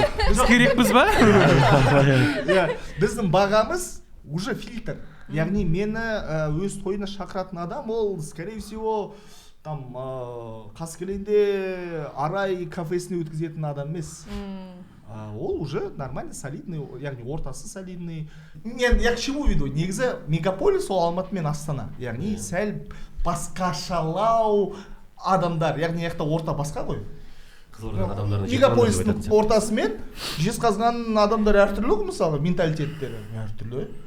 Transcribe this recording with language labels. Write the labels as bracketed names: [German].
[Kazakh] Біз керекпіз ба? Біздің бағамыз уже фильтр. Яғни мені өз тойына шақыратын адам, ол скорее всего там Қаскелеңде Арай кафесіне өткізетін адам емес. Ол уже нормально, солидный, яғни ортасы солидный. [Russian] Я к чему веду? [Kazakh] Негізі мегаполис ол Алматы мен Астана. Яғни сәл басқашалау адамдар, яғни яқта орта басқа ғой. Мегаполистің ортасы мен Жезқазған адамдар әртүрлі ғой, мысалы, менталитеттері әртүрлі.